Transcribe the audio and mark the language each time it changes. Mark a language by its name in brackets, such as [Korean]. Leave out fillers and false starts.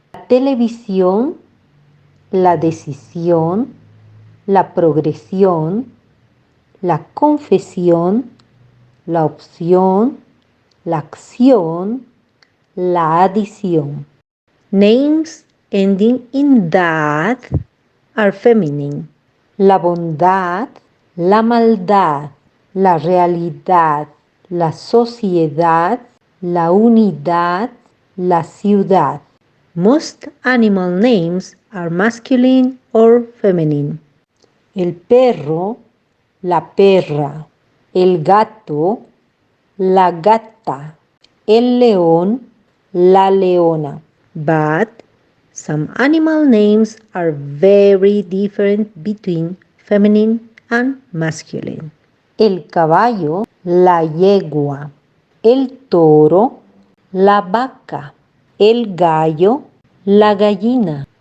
[Spanish] La televisión, la decisión, la progresión, la confesión, la opción, la acción, la adición. [English] Names ending in dad are feminine. [Spanish] La bondad, la maldad, la realidad, la sociedad, la unidad, la ciudad. [English] Most animal names are masculine or feminine. [Spanish] El perro, la perra, el gato, la gata, el león, la leona. [English] But some animal names are very different between feminine and masculine. [Spanish] El caballo, la yegua, el toro, la vaca, el gallo, la gallina.